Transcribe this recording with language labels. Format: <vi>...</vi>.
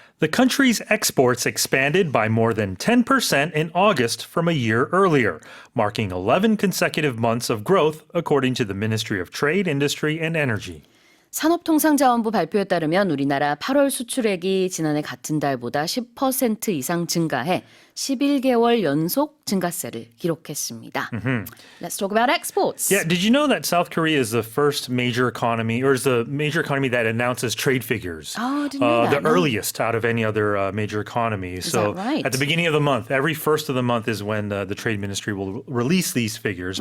<en>The country's exports expanded by more than 10% in August from a year earlier, marking 11 consecutive months of growth, according to the Ministry of Trade, Industry, and Energy.</en> <ko>산업통상자원부 발표에 따르면 우리나라 8월 수출액이 지난해 같은 달보다 10% 이상 증가해 11개월 연속 증가세를 기록했습니다.</ko> <en>Let's talk about exports. Yeah, did you know that South Korea is the first major economy, or is the major economy that announces trade figures? Oh, I didn't know that. The earliest out of any other major economy. Is So that right? at the beginning of the month, every first of the month is when the Trade Ministry will release these figures.</en>